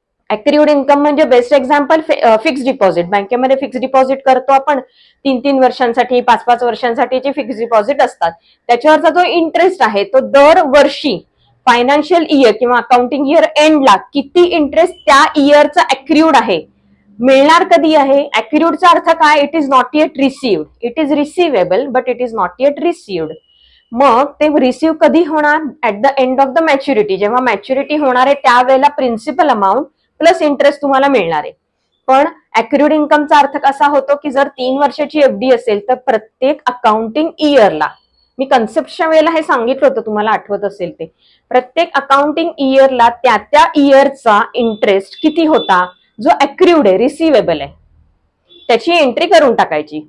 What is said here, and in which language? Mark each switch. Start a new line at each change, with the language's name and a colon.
Marathi: ऍक्रियूड income म्हणजे best example fix deposit. बँकेमध्ये fix deposit करतो आपण 3-3 वर्षांसाठी, 5-5 वर्षांसाठीचे फिक्स डिपॉझिट असतात. त्याच्यावरचा जो इंटरेस्ट आहे तो दरवर्षी फायनान्शियल इयर किंवा अकाउंटिंग इयर एंडला किती इंटरेस्ट त्या इयरचा ऍक्रियूड आहे, मिळणार कधी आहे. ऍक्रियूडचा अर्थ काय,
English: It is not yet received. It is receivable but it is not yet received.
Marathi: मग ते रिसिव्ह कधी होणार,
English: At the end of the maturity.
Marathi: जेव्हा मॅच्युरिटी होणार आहे त्यावेळेला प्रिन्सिपल अमाऊंट प्लस इंटरेस्ट तुम्हाला मिळणार आहे. पण ऍक्रियूड इन्कमचा अर्थ कसा होतो की जर 3 वर्षाची एफडी असेल तर प्रत्येक अकाउंटिंग इयरला, मी कन्सेप्टच्या वेळेला हे सांगितलं होतं तुम्हाला आठवत असेल ते, प्रत्येक अकाउंटिंग इयरला त्या इयरचा इंटरेस्ट किती होता जो ऍक्रियूड आहे, रिसिवेबल आहे, त्याची एंट्री करून टाकायची.